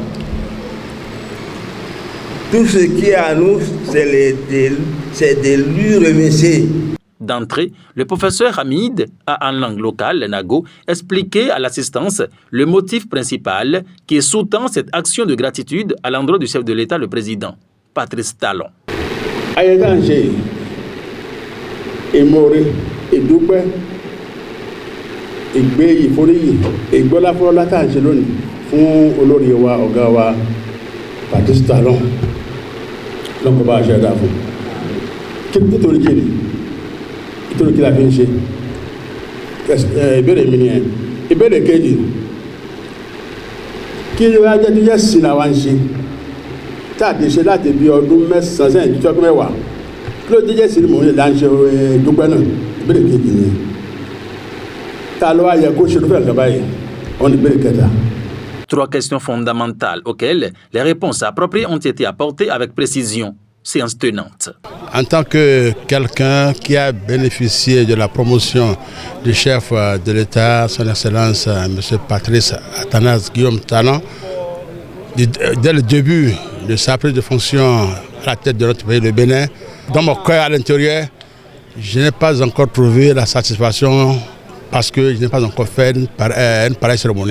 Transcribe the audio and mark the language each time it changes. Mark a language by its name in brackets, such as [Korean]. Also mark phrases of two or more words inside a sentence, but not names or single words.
[French] Tout ce qui est à nous, c'est de lui remercier. D'entrée, le professeur Hamid a en langue locale, le Nago, expliqué à l'assistance le motif principal qui sous-tend cette action de gratitude à l'endroit du chef de l'État, le président Patrice Talon. [Yoruba] Ayédáǹṣe ìmoore ìdúpẹ́ ìgbé ìforíyì ìgbọ́láfọ́lá tá à ń ṣe lónìí fún olórí wa ọ̀gá wa Patrice Talon lọ́kọ̀ bá a ṣe dáa fún nítorí kiri nítorí kí la fi ń ṣe ìbéèrè mi nìyẹn. Ìbéèrè kejì, kí ló wá jẹ́ tó jẹ́ sí làwa ń ṣe táàdì ṣe láti bí ọdún mẹ́sàn-án sẹ́yìn tó tọ́kọ́ mẹ́wàá, kí ló jẹ́ sí ni mò ń lè láǹṣe dúpẹ́ náà. Ìbéèrè kejì nìyẹn. Ta ló wá yẹ kó ṣe ló fẹ́ nǹkan báyìí? Ọ̀nà ìbéèrè kẹta. [French] Trois questions fondamentales auxquelles les réponses appropriées ont été apportées avec précision. Séance tenante. En tant que quelqu'un qui a bénéficié de la promotion du chef de l'État, son Excellence M. Patrice Athanase Guillaume Talon, dès le début de sa prise de fonction à la tête de notre pays, le Bénin, dans mon cœur à l'intérieur, je n'ai pas encore trouvé la satisfaction parce que je n'ai pas encore fait une pareille cérémonie.